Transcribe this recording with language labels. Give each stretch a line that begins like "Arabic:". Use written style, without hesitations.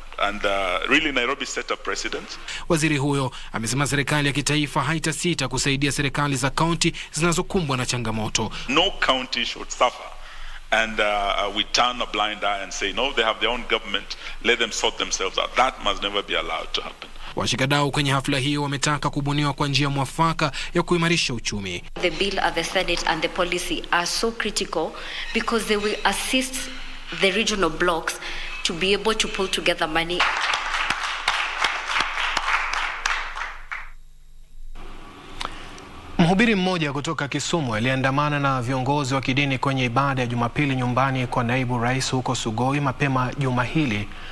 English: And really Nairobi set a precedent.
Swahili: Waziri huyo amesema serikali ya kitaifa haitasita kusaidia serikali za kaunti zinazokumbwa na changamoto.
English: No county should suffer and we turn a blind eye and say no, they have their own government, let them sort themselves out. That must never be allowed to happen.
Swahili: Washikadau kwenye hafla hiyo wametaka kubuniwa kwa njia mwafaka ya kuimarisha uchumi.
English: The bill at the Senate and the policy are so critical because they will assist the regional blocks to be able to pull together money.
Swahili: Mhubiri mmoja kutoka Kisumu aliandamana na viongozi wa kidini kwenye ibada ya Jumapili nyumbani kwa naibu rais huko Sugoi mapema juma hili.